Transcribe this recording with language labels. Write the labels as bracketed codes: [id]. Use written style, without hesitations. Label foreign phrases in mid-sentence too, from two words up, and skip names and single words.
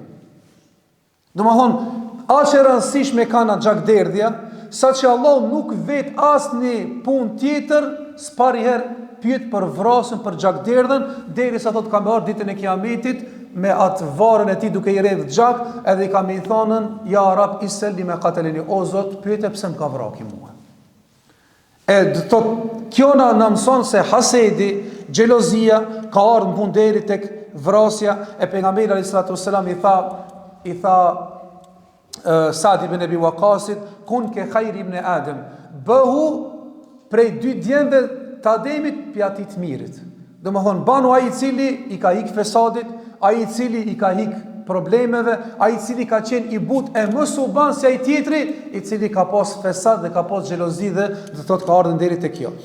[sq] Domethënë, aq e rëndësishme kanë gjakderdhja, sa që Allah nuk vet asnjë punë tjetër s'pari herë pyet për vrasën, për gjakderdhën, derisa thot ka më ardhur ditën e Kiametit me atë varën e tij duke i rrjedh gjak, edhe i kam i thonën [ar] يا رب سله فيم قتلني, [sq] o Zot, pyete pse më ka vrarë mua. E do thot kjo na mëson se hasedi, xhelozia ka ardhur në punë deri tek vrasja e pejgamberit [ar] عليه الصلاة والسلام [sq] i tha Sa'd ibn Abi Waqqasit, [ar] كن كخير ابني آدم, [sq] bëhu prej dy djemve të Ademit pjati të mirit. Domethënë banu ai i cili i ka hik fesadit, ai i cili i ka hik problemeve, ai i cili ka qenë i but e mos u ban se ai tjetri i cili ka pas fesad dhe ka pas xhelozi dhe do thot ka ardhur deri te kjo.